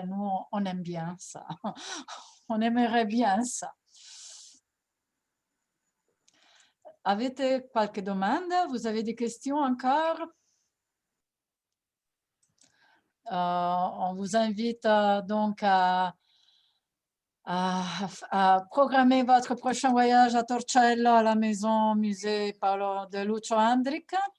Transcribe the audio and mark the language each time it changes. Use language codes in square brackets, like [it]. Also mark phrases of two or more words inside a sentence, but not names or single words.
[fr] Nous, on aime bien ça. On aimerait bien ça. [it] Avete qualche domanda? [fr] Vous avez des questions encore? On vous invite donc à programmer votre prochain voyage à Torcello, à la maison musée Paolo de Lucio Andrich,